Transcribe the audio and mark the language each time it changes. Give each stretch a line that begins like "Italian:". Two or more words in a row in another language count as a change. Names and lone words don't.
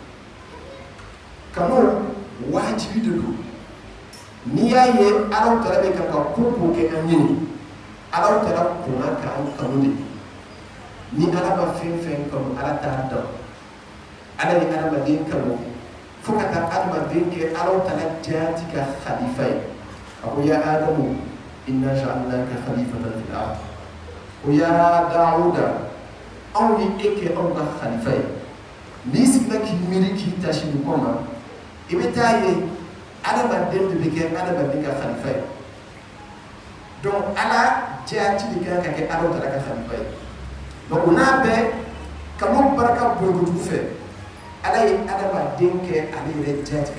Bambara: kanu wajibi de don n'i y'a ye ala tala bɛ kan ka ko kɛ an ye ala tala kɔnna k'an kanu de ni ala ma fɛn fɛn kanu ala t'a dan ala ye adamaden kanu fo ka taa adamaden kɛ ala tala jaati ka khalifa ye a ko
Arabic: يا آدم إنا جعلناك خليفة في الأرض
Bambara: o ya Dawuda anw ni e kɛ anw ka khalifa ye n'i sigila k'i miiri k'i tasi nin kɔ ma i bɛ taa ye adamaden de bɛ kɛ adamaden ka khalifa ye donc ala jaati de kan ka kɛ ala tala ka khalifa ye donc o n'a bɛɛ kanu barika bonya kojugu fɛ ala ye adamaden kɛ ale yɛrɛ jaati